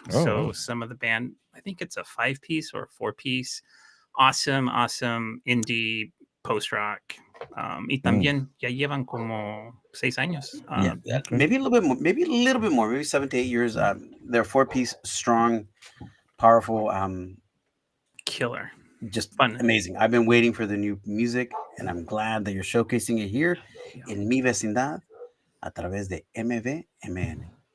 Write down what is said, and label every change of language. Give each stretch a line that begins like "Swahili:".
English: So some of the band, I think it's a 5-piece or 4-piece. Awesome indie post-rock.
Spanish: Y también ya llevan como 6 años.
English: Maybe a little bit more, maybe 7 to 8 years. They're 4-piece, strong, powerful, killer. Just fun. Amazing. I've been waiting for the new music, and I'm glad that you're showcasing it here in Mi Vecindad
Spanish: a través de
English: MVMN.